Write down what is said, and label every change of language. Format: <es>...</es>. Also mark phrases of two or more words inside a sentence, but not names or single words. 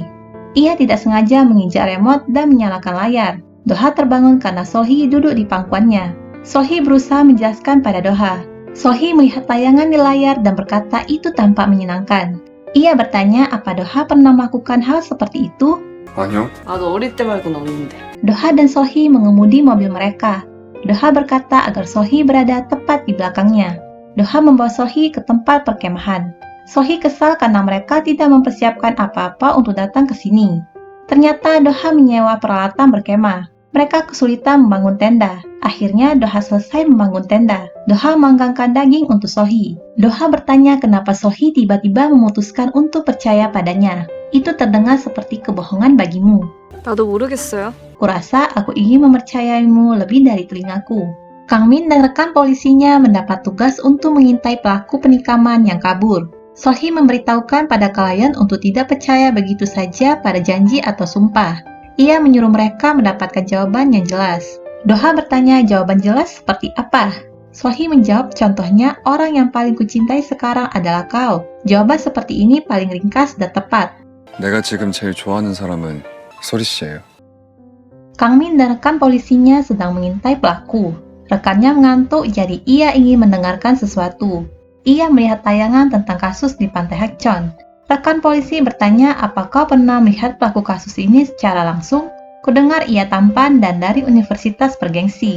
<id>Ia tidak sengaja menginjak remote dan menyalakan layar. Do-ha terbangun karena Sohee duduk di pangkuannya. Sohee berusaha menjelaskan pada Do-ha. Sohee melihat tayangan di layar dan berkata itu tampak menyenangkan. Ia bertanya apa Do-ha pernah melakukan hal seperti itu.</id> <ko>아니요. 나도 어릴 때 말고는 없는데.</ko> <id>Do-ha dan Sohee mengemudi mobil mereka. Do-ha berkata agar Sohee berada tepat di belakangnya. Do-ha membawa Sohee ke tempat perkemahan. Sohee kesal karena mereka tidak mempersiapkan apa-apa untuk datang ke sini. Ternyata Do-ha menyewa peralatan berkemah. Mereka kesulitan membangun tenda. Akhirnya Do-ha selesai membangun tenda. Do-ha menggangkan daging untuk Sohee. Do-ha bertanya kenapa Sohee tiba-tiba memutuskan untuk percaya padanya. Itu terdengar seperti kebohongan bagimu.</id> <ko>나도 모르겠어요.</ko> <id>Kurasa aku ingin mempercayaimu lebih dari telingaku. Kang Min dan rekan polisinya mendapat tugas untuk mengintai pelaku penikaman yang kabur. Sohee memberitahukan pada klien untuk tidak percaya begitu saja pada janji atau sumpah. Ia menyuruh mereka mendapatkan jawaban yang jelas. Do-ha bertanya jawaban jelas seperti apa? Sohee menjawab contohnya orang yang paling kucintai sekarang adalah kau. Jawaban seperti ini paling ringkas dan tepat.</id> <ko>내가 지금 제일 좋아하는 사람은 소리 씨예요.</ko> <id>Kang Min dan rekan polisinya sedang mengintai pelaku. Rekannya mengantuk jadi ia ingin mendengarkan sesuatu. Ia melihat tayangan tentang kasus di Pantai Hakchon. Rekan polisi bertanya apakah pernah melihat pelaku kasus ini secara langsung. Kudengar ia tampan dan dari universitas bergengsi.</id>